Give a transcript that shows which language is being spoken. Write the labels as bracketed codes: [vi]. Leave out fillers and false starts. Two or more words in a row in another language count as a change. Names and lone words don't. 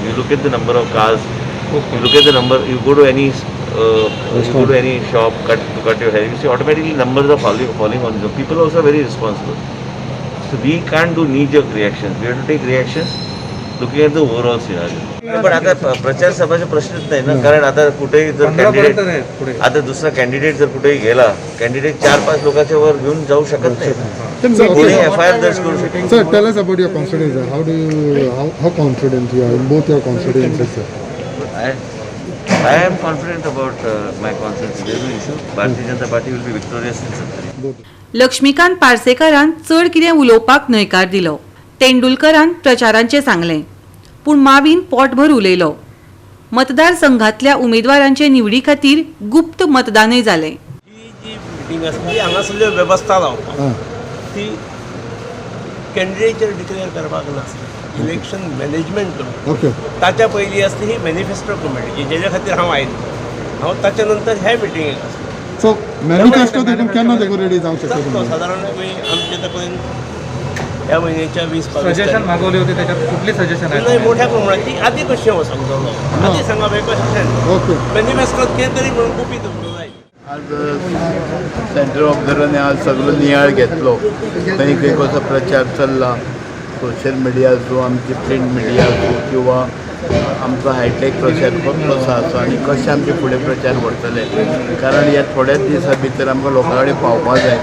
[en] You look at the number of cars. You look at the number. You go to any shop, cut your hair. You see automatically numbers are falling on you. People also are very responsible. So we can't do knee-jerk reactions. We have to take reactions looking at the overall scenario. [mr] पण आता प्रचार सभाचा प्रश्नच नाही ना, कारण आता कुठेही जर कॅन्डिडेट आता दुसरा कॅन्डिडेट जर कुठेही गेला, कॅन्डिडेट 4-5 लोकांच्या वर घेऊन जाऊ शकत नाही। कोणी FIR दर्ज करू शकतो। [en] Sir, tell us about your confidence. How confident you are in both your confidences, sir? I am confident about my confidence. There is no issue. Bharatiya Janata Party will be victorious in Sattari. [kok] लक्ष्मीकांत पार्सेकारान चड कितें उलोवपाक न्हयकार दिलो। तेंडुलकरान प्रचारांचें सांगलें, पूण माविन पोटभर उलयलो। मतदारसंघातल्या उमेदवारांचे निवडी खातीर गुप्त मतदानय जालें। ही जी मिटींग आसा ती हांगासरल्यो वेवस्था लावपाक, ती कॅन्डिडेट डिक्लेअर करपाक नासली, [en] election management [kok] करून ताच्या पयलीं आसली ही [en] manifesto committee, [kok] जेच्या खातीर हांव आयिल्लो। हांव ताच्या नंतर ह्या मिटिंगेक आसलो। सो मॅनिफेस्टो देखून केन्ना देखो रेडी जावंक शकता? साधारण आमचे तकलेन ह्या म्हयन्याच्या 20-22 [mr] सजेशन मागवले होते, त्याच्यात कुठली सजेशन आहे? [kok] नाही, मोठ्या प्रमाणात ती आधी कशें वचोंक जालो, आधी सांगप हे कशें मॅनिफेस्टोत कितें तरी म्हणून गुपीत उरलो जाय। आज [en] centre observers [kok] आज सगळो नियाळ घेतलो, खंय खंय कसो प्रचार चल्ला, [en] social media [kok] असो, आमची [en] print media [kok] असो, किंवा आमचो हायटेक प्रचार कसो आसा आनी कशें आमचे फुडें प्रचार व्हरतले, कारण ह्या थोड्याच दिसा भितर आमकां लोकां कडेन पावपाक जाय।